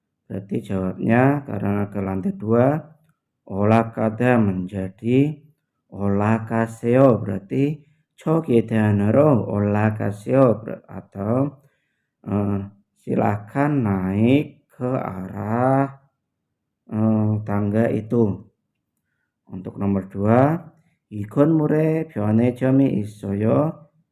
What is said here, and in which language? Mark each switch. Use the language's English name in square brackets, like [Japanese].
[Indonesian] Berarti jawabnya karena ke lantai 2 olakada menjadi olakaseo, berarti [Korean] 저기 대안으로 올라가세요. [Indonesian] atau silakan naik ke arah tangga itu. Untuk nomor 2, [Korean] 이 건물에 편의점이 있어요.